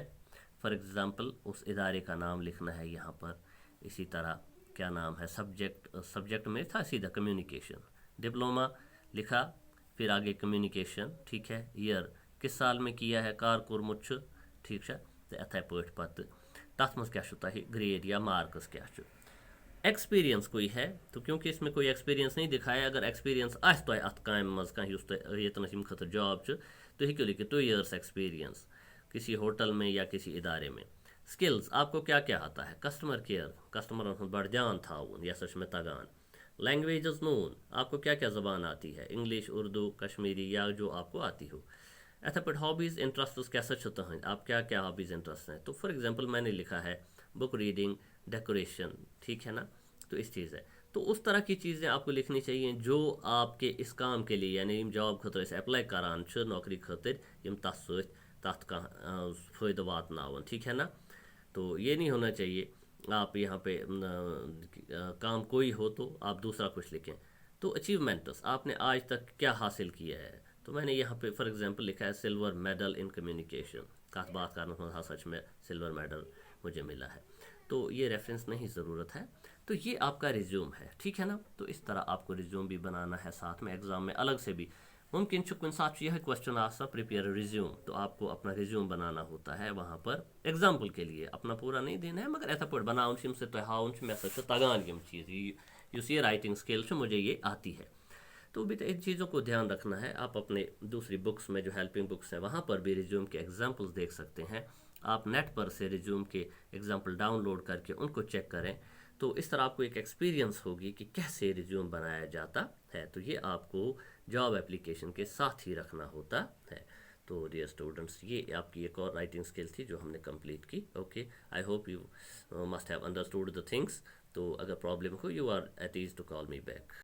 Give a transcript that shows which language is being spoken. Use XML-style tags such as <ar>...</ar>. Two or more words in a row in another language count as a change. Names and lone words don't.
<en>for example</en> <hi>उस इदारे का नाम लिखना है यहाँ पर। इसी तरह क्या नाम है, सब्जेक्ट में था सीधा कम्युनिकेशन, डिप्लोमा लिखा, फिर आगे कम्युनिकेशन, ठीक है। ईयर किस साल में किया है,</hi> <ks>कारकुर मुछ,</ks> <hi>ठीक है।</hi> <ks>तो इथे पे पत तथ मज क्या तह ग्रेड या मार्क्स क्या।</ks> <hi>एक्सपीरियंस कोई है, तो क्योंकि इसमें कोई एक्सपीरियंस नहीं दिखाया, अगर एक्सपीरियंस</hi> <ks>आह तुम अत काम मज कह ये खत जॉब तो हेकू लिखित</ks> <en>2 years experience</en> <hi>किसी होटल में या किसी इदारे में।</hi> <ks>स्किल्स, आपको क्या क्या आता है?</ks> <en>customer care,</en> <ks>कस्टमर बड़ ध्यान थावन, यह सच में तगान।</ks> <en>languages known,</en> <hi>आपको क्या क्या ज़बान आती है? इंग्लिश, उर्दू, कश्मीरी, या जो आपको आती हो।</hi> <ks>इथे पे</ks> <en>hobbies interest</en> <hi>कैसा तुहद, आप क्या क्या</hi> <en>hobbies interest</en> <hi>हैं? तो</hi> <en>for example</en> <hi>मैंने लिखा है</hi> <en>book reading,</en> <hi>डेकोरेशन, ठीक है ना। तो इस चीज़ है, तो उस तरह की चीज़ें आपको लिखनी चाहिए जो आपके इस काम के लिए, यानी</hi> <ks>जॉब खतर अप्लाई करान नौकरी खतर यम तथ सत फ़ायदा वातनावन,</ks> <hi>ठीक है ना। तो ये नहीं होना चाहिए आप यहाँ पे काम कोई हो तो आप दूसरा कुछ लिखें। तो अचीवमेंट्स, आपने आज तक क्या हासिल किया है? तो मैंने यहाँ पे</hi> <en>for example</en> <hi>लिखा है</hi> <en>silver medal in communication,</en> <hi>कत बात करना, हाँ सच में सिल्वर मेडल मुझे मिला है। तो ये रेफरेंस नहीं ज़रूरत है। तो ये आपका रिज्यूम है, ठीक है ना। तो इस तरह आपको रिज्यूम भी बनाना है, साथ में एग्ज़ाम में अलग से भी मुमकिन कुछ साथ यह क्वेश्चन आसा</hi> <en>prepare resume,</en> <hi>तो आपको अपना रिज्यूम बनाना होता है वहाँ पर एग्जाम्पल के लिए, अपना पूरा नहीं देना है,</hi> <ks>मगर ऐसा पे बनाउन से तो हाउन मे सा तगान यम चीज़</ks> <hi>ये</hi> <en>writing skill</en> <hi>मुझे ये आती है। तो भी तो इन चीज़ों को ध्यान रखना है। आप अपने दूसरी बुक्स में जो</hi> <en>helping books</en> <hi>हैं वहाँ पर भी रिज्यूम के एग्जाम्पल्स देख सकते हैं। आप नेट पर से रिज्यूम के एग्जाम्पल डाउनलोड करके उनको चेक करें, तो इस तरह आपको एक एक्सपीरियंस होगी कि कैसे रिज्यूम बनाया जाता है। तो ये आपको जॉब एप्लीकेशन के साथ ही रखना होता है। तो</hi> <en>dear students,</en> <hi>ये आपकी एक और</hi> <en>writing skill</en> <hi>थी जो हमने कंप्लीट की।</hi> <en>OK, I hope you must have understood the things.</en> <hi>तो अगर प्रॉब्लम हो,</hi> <en>You are at ease to call me back.</en>